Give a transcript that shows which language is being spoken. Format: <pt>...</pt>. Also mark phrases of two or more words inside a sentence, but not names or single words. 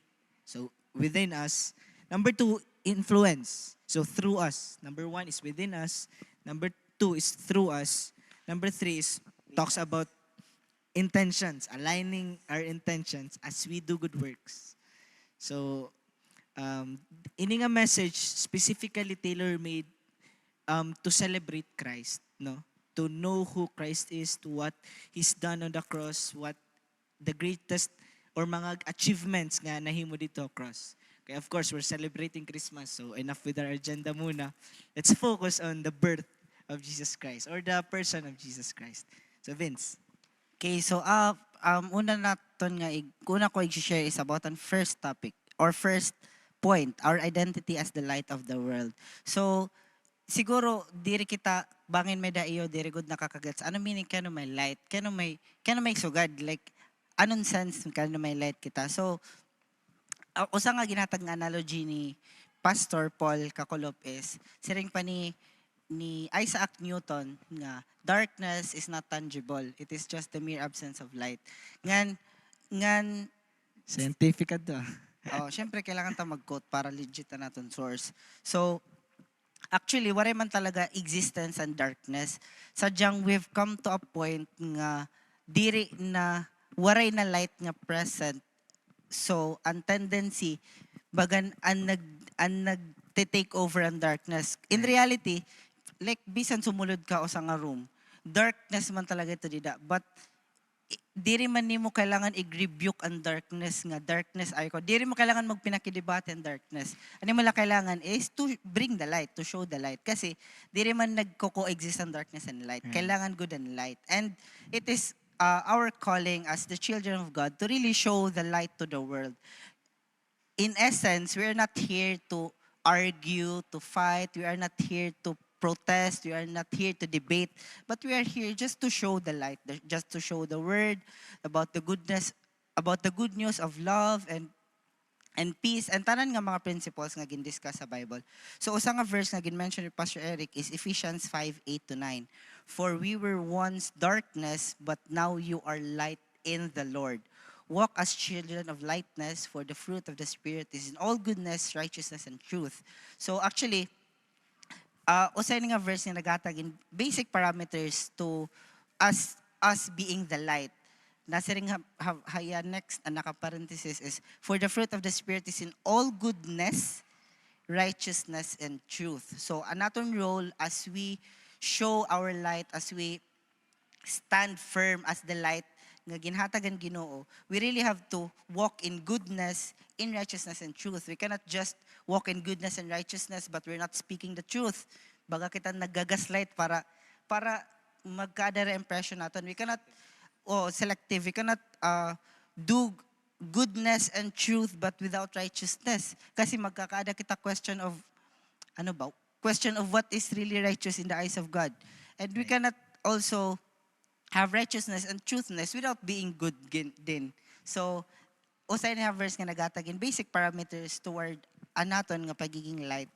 <en>So within us. Number 2, influence. So through us. Number 1 is within us. Number 2 is through us. Number 3 is talks about intentions, aligning our intentions as we do good works. So,</en> <war>ini nga</war> <en>message specifically tailor-made to celebrate Christ, no? To know who Christ is, to what He's done on the cross, what the greatest or mga achievements</en> <war>nga nahimo dito</war> <en>cross. Okay, of course, we're celebrating Christmas, so enough with our agenda muna. Let's focus on the birth of Jesus Christ or the person of Jesus Christ. So Vince. Okay, so</en> <war>una naton nga una ko i-share</war> <en>is about ang first topic or first point, our identity as the light of the world.</en> <war>So siguro diri kita bangin may daiyo diri gud nakakagets. Ano meaning kano may light? Kano may sugad like anong sense kano may light kita? So usa nga ginhatag nga analogy ni Pastor Paul Kakolop is siring pa ni Isaac Newton nga</war> <en>darkness is not tangible. It is just the mere absence of light.</en> <war>Ngan Scientific ka to. syempre kailangan ta mag-quote para legit na naton source. So actually wala man talaga existence and darkness. Sadyang</war> <en>we've come to a point</en> <war>nga diri na waray na light nga present. So ang tendency bagan ang take over ang darkness.</war> <en>In reality,</en> <war>like bisan sumulod ka o sa nga room, darkness man talaga ito dida. But diri man nimo kailangan i-rebuke ang darkness nga darkness ay ko. Diri mo kailangan magpinakidebate ang darkness. Ano mo lang kailangan is to bring the light, to show the light. Kasi diri man nagko-coexist ang</war> <en>darkness and light. Right. Kailangan good and light. And it is our calling as the children of God to really show the light to the world. In essence, we are not here to argue, to fight. We are not here to protest. We are not here to debate. But we are here just to show the light, just to show the word about the goodness, about the good news of love and peace and</en> <war>tanan nga mga principles nga gin-discuss sa</war> <en>Bible.</en> <war>So usa nga verse nga gin-mention ni Pastor Eric is Ephesians 5:8-9.</war> <en>For we were once darkness, but now you are light in the Lord. Walk as children of lightness, for the fruit of the Spirit is in all goodness, righteousness, and truth. So actually,</en> <war>usay nga verse nga nagatag in</war> <en>basic parameters to us being the light.</en> <war>Nasa ring haya next, naka-parenthesis is,</war> <en>for the fruit of the Spirit is in all goodness, righteousness, and truth. So,</en> <war>ang naton</war> <en>role as we show our light, as we stand firm as the light</en> <war>nga ginhatagan Ginoo,</war> <en>we really have to walk in goodness, in righteousness, and truth. We cannot just walk in goodness and righteousness, but we're not speaking the truth.</en> <war>Baga kita nagagaslight para magkadara impression naton.</war> <en>We cannot selective. We cannot do goodness and truth but without righteousness.</en> <war>Kasi magkakaada kita</war> <en>question of question of what is really righteous in the eyes of God. And we cannot also have righteousness and truthness without being good din.</en> <war>So, usay na verse nga nagatag in</war> <en>basic parameters</en> <war>toward anaton nga pagiging light.</war>